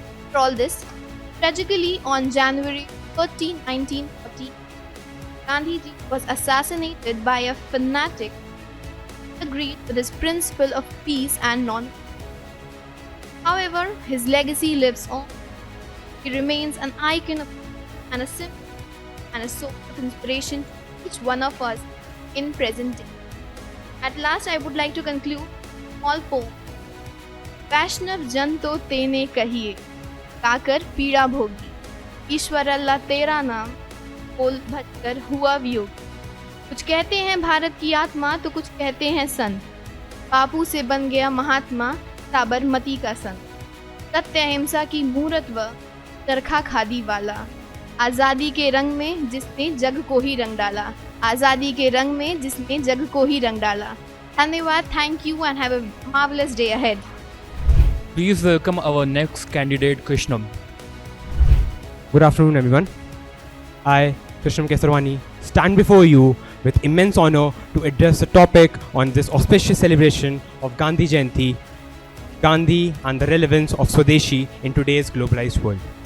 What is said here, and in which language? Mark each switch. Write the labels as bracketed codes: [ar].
[en] For all this, tragically on January 13, 1940, Gandhiji was assassinated by a fanatic who agreed with his principle of peace and non-violence. However, his legacy lives on. He remains an icon and a symbol and a source of inspiration to each one of us in present day. At last, I would like to conclude a small poem. [hi] वैष्णव जन तो तेने कहिए, गाकर पीड़ा भोगी, ईश्वर अल्लाह तेरा नाम, बोल भजकर हुआ वियोग। कुछ कहते हैं भारत की आत्मा तो कुछ कहते हैं संत, बापू से बन गया महात्मा साबरमती का संत। सत्य अहिंसा की मूरत व चरखा खादी वाला, आज़ादी के रंग में जिसने जग को ही रंग डाला, आज़ादी के रंग में जिसने जग को ही रंग डाला। [en] धन्यवाद, thank you and have a marvelous day ahead. Please welcome our next candidate, Krishnam. Good afternoon, everyone. I, Krishnam Kesarwani, stand before you with immense honor to address the topic on this auspicious celebration of Gandhi Jayanti, Gandhi and the relevance of Swadeshi in today's globalized world.